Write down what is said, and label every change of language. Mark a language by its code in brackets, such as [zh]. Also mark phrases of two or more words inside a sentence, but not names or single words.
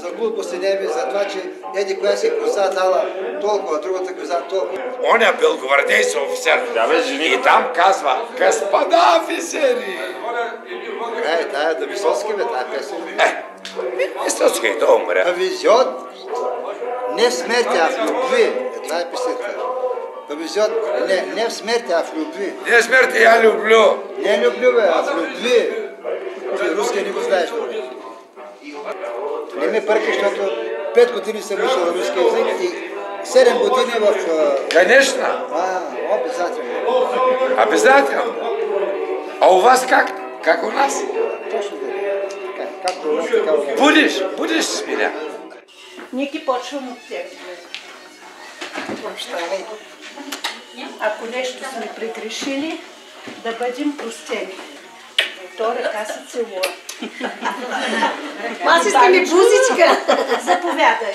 [bg] За глупост и небе, за това, че еди коя си коса дала толкова, другата коса толкова. Оня белогвардейски офицер. И там казва, господа офицери. Тая да Висоцки, бе, тая песен. Висоцки, да умря. [ru] Повезет не в смерти, а в любви. [bg] Това е песента. [ru] Повезет не в смерти, а в любви. Не в смерти, я люблю. Не люблю, бе, а в любви. [bg] Ти руския не го знаеш, бе. Не ме бъркай, защото 5 години съм учил руски език и 7 години в... [ru] Конечно. Обязателно. Обязательно. А у вас как? Как у нас? [bg] Точно така. Както у нас, така у нас. [ru] Будеш с меня. [bg] Ники, почвам от теб. Прощавай. Ако нещо сме прегрешили, да бъдем простени. То ръка се целува. Масиска ми бузичка. Заповядай.